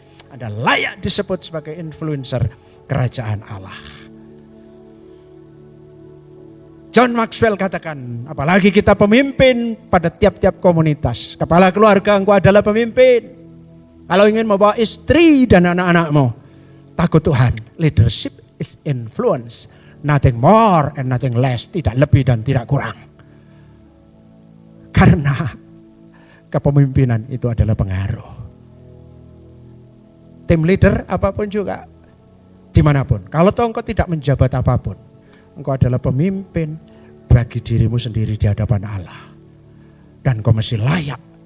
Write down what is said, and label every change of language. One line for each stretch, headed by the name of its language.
Indonesian: Anda layak disebut sebagai influencer kerajaan Allah. John Maxwell katakan, apalagi kita pemimpin pada tiap-tiap komunitas. Kepala keluarga engkau adalah pemimpin. Kalau ingin membawa istri dan anak-anakmu, takut Tuhan.
English: Leadership is influence. Nothing more and nothing less.
Indonesian: Tidak lebih dan tidak kurang. Karena kepemimpinan itu adalah pengaruh. Tim leader apapun juga, dimanapun. Kalau engkau tidak menjabat apapun, engkau adalah pemimpin bagi dirimu sendiri di hadapan Allah. Dan engkau mesti layak.